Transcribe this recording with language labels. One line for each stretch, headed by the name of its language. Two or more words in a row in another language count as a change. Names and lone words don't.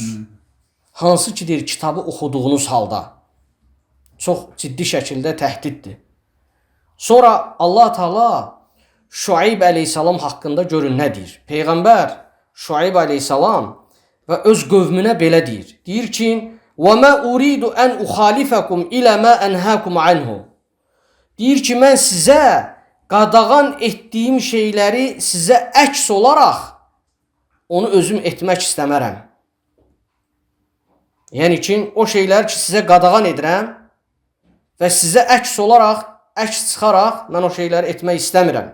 Azerbaijani: Hansı ki deyir, kitabı oxuduğunuz halda. Çox ciddi şəkildə təhdiddir. Sonra Allah Teala Şuayb əleyhissalam haqqında görün nə deyir. Peyğəmbər Şuayb əleyhissalam və öz qövmünə belə deyir. Deyir ki,
Arabic: وَمَا أُرِيدُ أَنْ أُخَالِفَكُمْ إِلَى مَا أَنْهَاكُمْ عَنْهُ.
Azerbaijani: Deyir ki, mən sizə qadağan etdiyim şeyləri sizə əks olaraq onu özüm etmək istəmərəm. Yəni ki, o şeylər ki, sizə qadağan edirəm və sizə əks olaraq, əks çıxaraq mən o şeyləri etmək istəmirəm.